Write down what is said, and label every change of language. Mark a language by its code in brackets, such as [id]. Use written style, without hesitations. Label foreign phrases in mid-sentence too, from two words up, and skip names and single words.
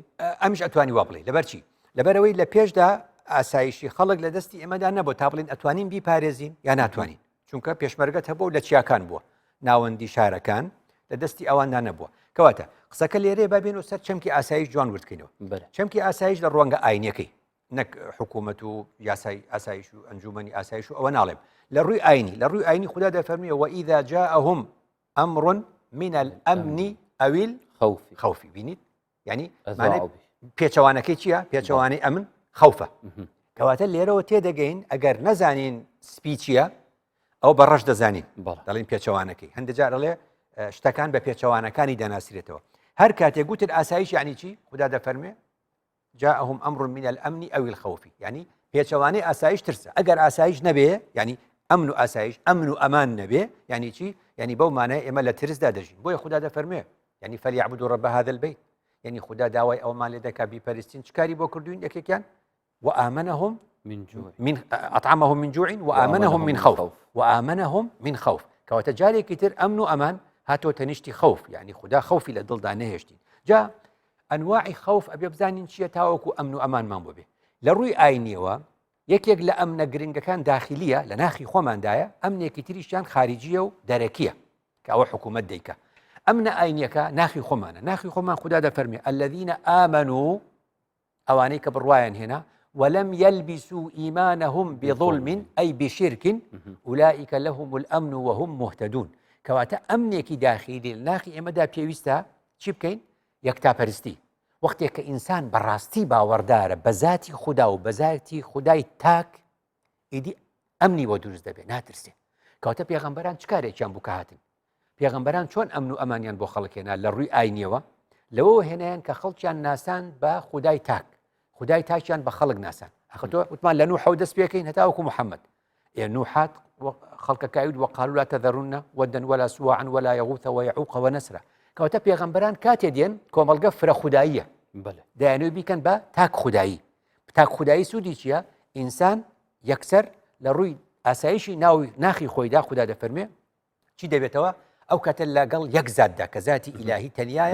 [ckb] ئەمیش ئەتوانی وا بڵێ لەبەرچی لەبەرەوەی لە پێشدا ئاسایشی خەڵک لە دەستی ئێمەدا نەبوو تا بڵین ئەتوانین بیپارێزین یا ناتوانین چونکە پێشمەرگەت هەبوو لە چیاکان بووە ناوەندی شارەکان لە دەستی ئەواندا نەبووە کەواتە قسەکە لێرێ بابێن و سەر چەمکی ئاسایش جوان وردکەینەوە چەمکی ئاسایش لە ڕوانگە ئاینیەکەی نەک حکوومەت و یاسای ئاسایش و ئەنجومەنی ئاسایش و ئەوە ناڵێم لە ڕووی ئاینی خوددا دەفەرمیێ [ar] وئیذا جاءهم ئەمڕ من الأمن أو الخوف [ckb] بینیت یعنی پێچەوانەکەی چییە پێچەوانەی ئەمن خەوفە کەواتە لێرەوە تێدەگەین ئەگەر نەزانین سپی چییە ئەو بە ڕەش دەزانین دەڵین پێچەوانەکەی هەندێجار دەڵێ شتەکان بە پێچەوانەکانی دەناسرێتەوە هەر کاتێک گوتر ئاسایش یعنی چی خوددا دەفەرمێ [ar] جاءهم أمر من الأمن أو الخوف [ckb] يعني پێچەوانەی ئاسایش ترسە ئەگەر ئاسایش نەبێ ینی ئەمن و ئاسایش ئەمن و ئەمان نەبێ یعنی چی یعنی بەو مانای ئێمە لە ترسدا دەژین بۆیە خوددا دەفەرمێ يعني [ar] فليعبدوا رب هذا البيت [ckb] يعني خدا داوای ئەومان لێ دەکا بیپەرستین چ کاری بۆ کردوین یەکێکیان وآمنهم [ar] من جوع أطعمهم من جوع وآمنهم من خوف [ckb] وآمنهم من خوف كواتە جارێکی تر ئەمن و ئەمان هاتۆتە نیشتی خەوف یعنی خدا خەوفی لە دڵدا نەهێشتی جا ئەنواعی خەوف ئەبێ بزانین چییە تاوەکو ئەمن و ئەمانمان بۆ بێ لە ڕووی ئاینیەوە یەکێک لە ئەمنە گرنگەکان داخلیە لە ناخی خۆماندایە ئەمنێکی تریشیان خارجیە و دەرەکیە کە ئەوە حکوومەت دەیکە ئەمنە ئاینیەکە ناخی خۆمانە ناخی خۆمان خدا دەفەرمێ [ar] الذين آمنوا [ckb] ئەوانەی کە بڕوایان هێنا [ar] ولم يلبسوا إيمانهم بظلم أي بشرك أولئك لهم الأمن وهم مهتدون [ckb] كواتا أمنێکی داخلی ناخی ئێمەدا پێویستە چی بکەین یەکتاپەرستی وەختێک کە ئینسان بەڕاستی باوەڕدارە بە ذاتی خدا و بە ذاتی خدای تاک ئیدی ئەمنی بۆ دروست دەبێت ناترسێ کەواتە پێغەمبەران چ کارێکیان بوو کە هاتن پێغەمبەران چۆن ئەمن و ئەمانیان بۆ خەڵکێنا لە ڕووی ئاینیەوە لەوە هێنایان کە خەڵکیان ناسان بە خدای تاک خدای تاکیان بە خەڵک ناسان ئەخە تۆ وتمان لە نوح دەست پێکەین هەتاوەکو محەممەد نوحات خەڵکەکەوت [ar] وەقالوا لا تذرن ودا ولا سواعا ولا يغوث ويعوق ونسرا [ckb] کەواتە پێغەمبەران کاتێ دێن کۆمەڵگە فرە خودداییە دەیانوێ بیکەن بە تاک خودایی تاک خودایی سوودی چییە ئینسان یەکسەر لە ڕووی ئاسایشی ناخی خۆیدا خوددا دەفەرمێ چی دەبێتەوە ئەو کاتە لەگەڵ یەک زاتدا کە ذاتی ئیلاهی تەنیایە